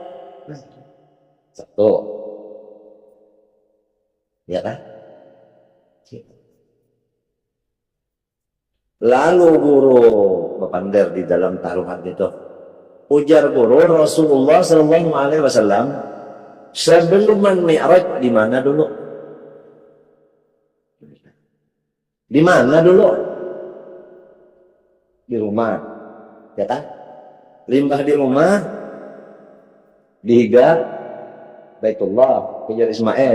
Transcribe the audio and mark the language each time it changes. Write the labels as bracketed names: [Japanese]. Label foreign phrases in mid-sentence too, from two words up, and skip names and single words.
[Banjar] Satu, ya kan? Lalu guru bepander di dalam taruhan itu. Ujar guru Rasulullah [Arabic] صلى الله عليه وسلم [Banjar] sebelum Mi'raj di mana dulu? Di mana dulu? Di rumah, ya kan? Limbah di rumah, dihiga Baitullah, kejar Ismail.